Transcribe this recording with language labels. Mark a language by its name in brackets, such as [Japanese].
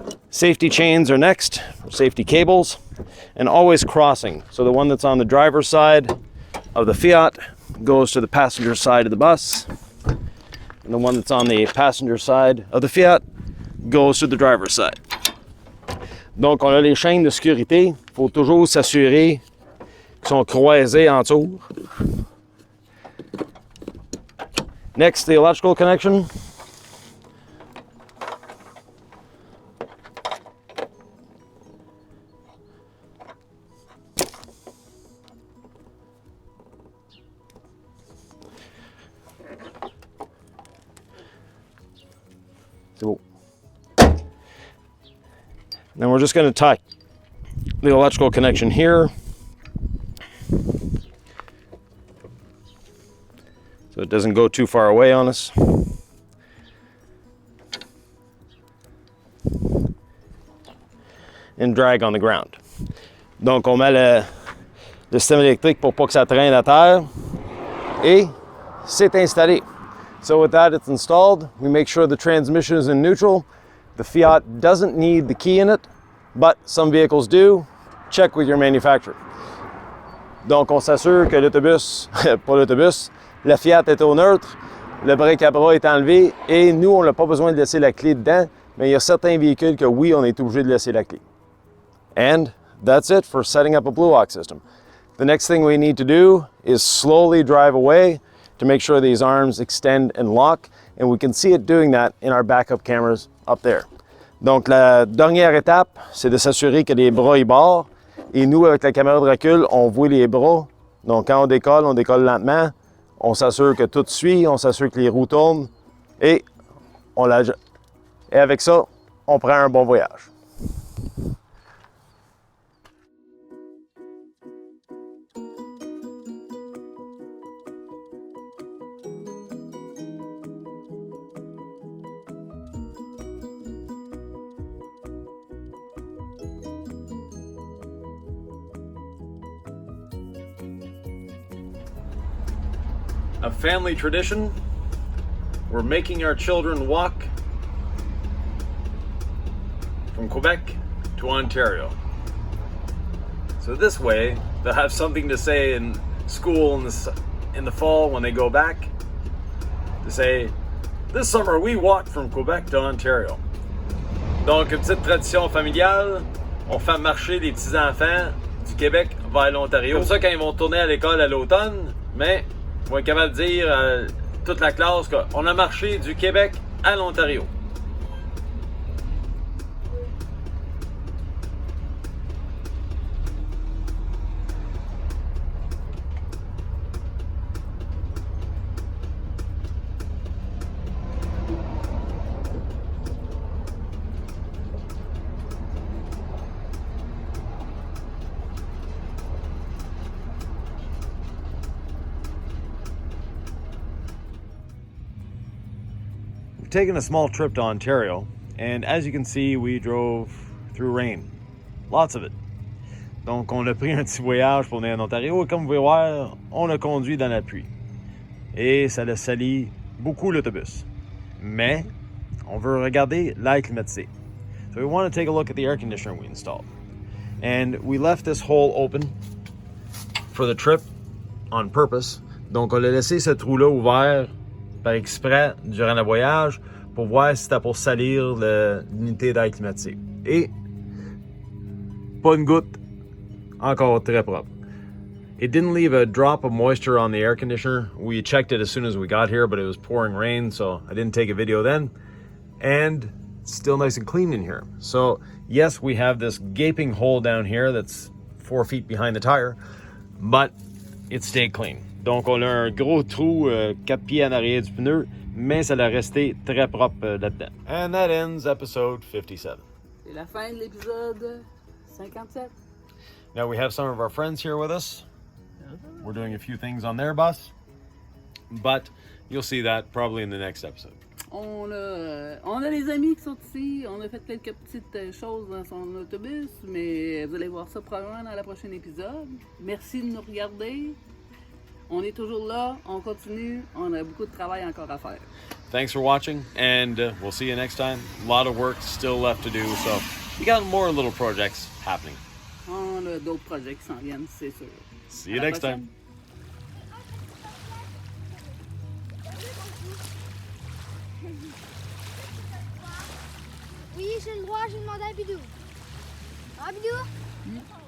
[English] Safety chains are next, safety cables, and always crossing. So the one that's on the driver's side of the Fiat goes to the passenger side of the bus, and the one that's on the passenger side of the Fiat goes to the driver's side. [French] Donc on a les chaînes de sécurité, il faut toujours s'assurer qu'ils sont croisés en tour. [English] Next, the electrical connection. Now we're just going to tie the electrical connection here. So it doesn't go too far away on us. And drag on the ground. [French] Donc on met le système électrique pour pas que ça traîne à terre. Et c'est installé. [English] So with that, it's installed. We make sure the transmission is in neutral. The Fiat doesn't need the key in it, but some vehicles do. Check with your manufacturer. [French] Donc on s'assure que l'autobus, pas l'autobus, la Fiat est au neutre, le break à bras est enlevé et nous, on n'a pas besoin de laisser la clé dedans, mais il y a certains véhicules que oui, on est obligé de laisser la clé. [English] And that's it for setting up a blue lock system. The next thing we need to do is slowly drive away to make sure these arms extend and lock, and we can see it doing that in our backup cameras up there. [French] Donc la dernière étape, c'est de s'assurer que les bras y barrent, et nous, avec la caméra de recul, on voit les bras. Donc quand on décolle lentement, on s'assure que tout suit, on s'assure que les roues tournent, et avec ça, on prend un bon voyage. [English] A family tradition, we're making our children walk from Quebec to Ontario. So this way, they'll have something to say in school in the fall when they go back, to say, this summer we walked from Quebec to Ontario. [French] Donc, une petite tradition familiale, on fait marcher les petits-enfants du Québec vers l'Ontario. Comme ça, quand ils vont tourner à l'école à l'automne, mais on va être capable de dire à toute la classe qu'on a marché du Québec à l'Ontario. [English] we've taken a small trip to Ontario, and as you can see, we drove through rain. Lots of it. [French] Donc, on a pris un petit voyage pour venir en Ontario, et comme vous pouvez voir, on a conduit dans la pluie. Et ça a sali beaucoup l'autobus. Mais, on veut regarder l'air climatisé. [English] So we want to take a look at the air conditioner we installed. And we left this hole open for the trip on purpose. [French] Donc, on a laissé ce trou-là ouvert par exprès durant le voyage pour voir si c'était pour salir l'unité d'air climatisé. Et pas une goutte, encore très propre. [English] It didn't leave a drop of moisture on the air conditioner. We checked it as soon as we got here, but it was pouring rain, so I didn't take a video then. And it's still nice and clean in here. So yes, we have this gaping hole down here that's 4 feet behind the tire, but it stayed clean. [French] Donc on a un gros trou 4 pieds en arrière du pneu, mais ça l'a resté très propre là-dedans. [English] And that ends episode 57. [French] C'est la fin de l'épisode 57. [English] Now we have some of our friends here with us. We're doing a few things on their bus, but you'll see that probably in the next episode. [French] On a les amis qui sont ici. On a fait quelques petites choses dans son autobus, mais vous allez voir ça probablement dans le prochain épisode. Merci de nous regarder. On est toujours là, on continue, on a beaucoup de travail encore à faire. [English] Thanks for watching, and we'll see you next time. A lot of work still left to do, so we got more little projects happening. [French] On a d'autres projets qui s'en viennent, c'est sûr. [English] See you next time. [French] Oui, j'ai le droit, j'ai demandé à Bidou. Ah, Bidou?